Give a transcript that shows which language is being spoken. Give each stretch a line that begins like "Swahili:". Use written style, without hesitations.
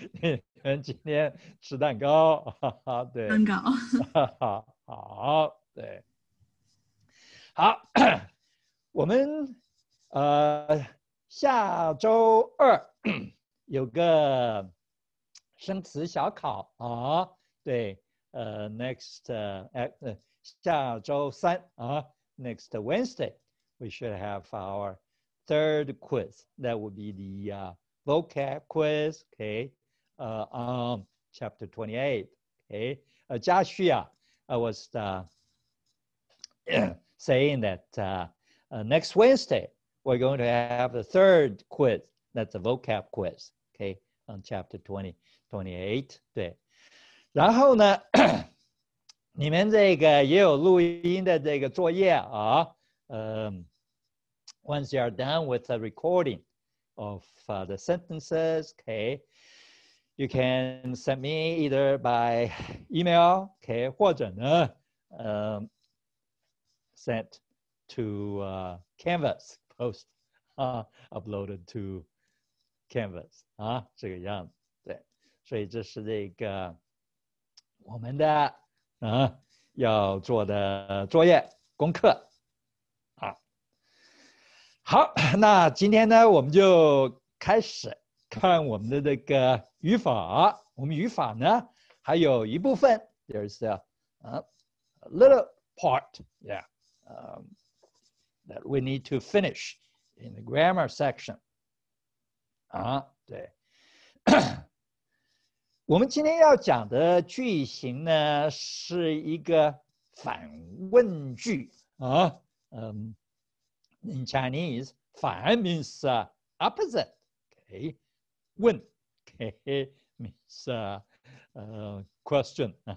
Chinese: 你们今天吃蛋糕。对，蛋糕。好，对，好。我们下周二有个生词小考啊。对，
English: next
Chinese: 下周三
English: next Wednesday, we should have our third quiz. That would be the vocab quiz, okay, on chapter 28. Okay, Joshua, I was saying that next Wednesday we're going to have the third quiz. That's a vocab quiz, okay, on chapter 28.
Chinese: 对，然后呢，你们这个也有录音的这个作业啊。
English: Once you are done with the recording of the sentences, okay, you can send me either by email, okay,
Chinese: 或者呢，
English: sent to Canvas, post, uploaded to Canvas
Chinese: 这个样子，对，所以这是这个我们的要做的作业功课好，那今天呢，我们就开始看我们的这个语法。我们语法呢，还有一部分
English: ，there's a little part, yeah, that we need to finish in the grammar section.
Chinese: 对，我们今天要讲的句型呢，是一个反问句
English: In Chinese,
Chinese: 反
English: means opposite. Okay, 问 okay means question.